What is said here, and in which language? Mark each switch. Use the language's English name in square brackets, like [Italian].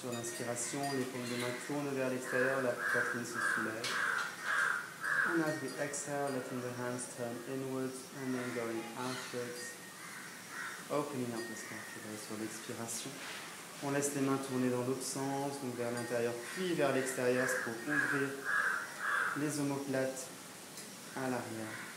[French] Sur l'inspiration, les paumes de main tournent vers l'extérieur, la poitrine se soulève. [English] And as we exhale, letting the hands turn inwards and then going outwards, opening up the scapula. [French] Sur l'expiration, on laisse les mains tourner dans l'autre sens, donc vers l'intérieur puis vers l'extérieur pour ouvrir les omoplates à l'arrière.